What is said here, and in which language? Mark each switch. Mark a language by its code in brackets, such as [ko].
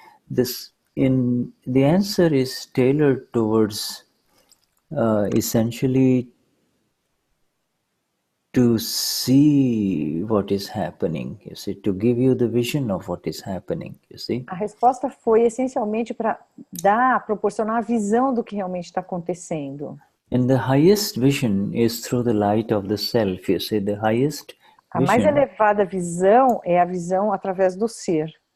[en] The answer is tailored towards essentially to see what is happening, you see, to give you the vision of what is happening, you see. [pt] A resposta foi essencialmente para proporcionar a visão do que realmente está acontecendo. [en] And the highest vision is through the light of the self, you see, the highest [pt] a mais elevada visão é a visão através do ser.